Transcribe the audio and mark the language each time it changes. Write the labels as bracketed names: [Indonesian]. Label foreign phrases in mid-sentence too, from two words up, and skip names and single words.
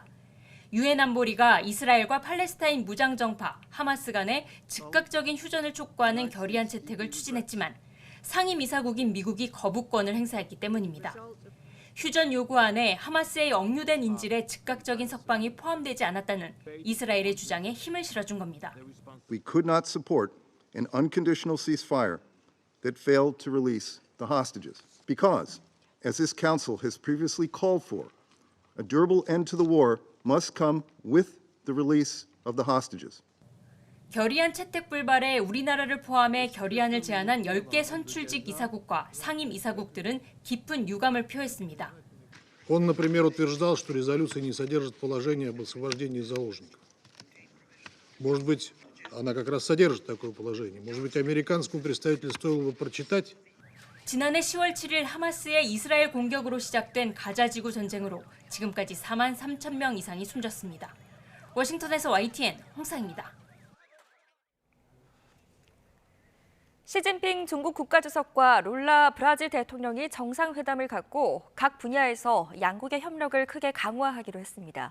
[Korean] 유엔 안보리가 이스라엘과 팔레스타인 무장정파 하마스 간의 즉각적인 휴전을 촉구하는 결의안 채택을 추진했지만 상임이사국인 미국이 거부권을 행사했기 때문입니다. 휴전 요구안에 하마스의 억류된 인질의 즉각적인 석방이 포함되지 않았다는 이스라엘의 주장에 힘을 실어준 겁니다. [English] We could not support an unconditional ceasefire that failed to release the hostages because, as this council has previously called for, a durable end to the war must come with the release of the hostages. [Korean] 결의안 채택 불발에 우리나라를 포함해 결의안을 제안한 10개 선출직 이사국과 상임 이사국들은 깊은 유감을 표했습니다. [Russian] Он, например, утверждал, что резолюция не содержит положения об освобождении заложников. Может быть, она как раз содержит такое положение. Может быть, американскому представителю стоило бы прочитать. [Korean] 지난해 10월 7일 하마스의 이스라엘 공격으로 시작된 가자지구 전쟁으로 지금까지 4만 3천 명 이상이 숨졌습니다. 워싱턴에서 YTN 홍상입니다. 시진핑 중국 국가주석과 룰라 브라질 대통령이 정상회담을 갖고 각 분야에서 양국의 협력을 크게 강화하기로 했습니다.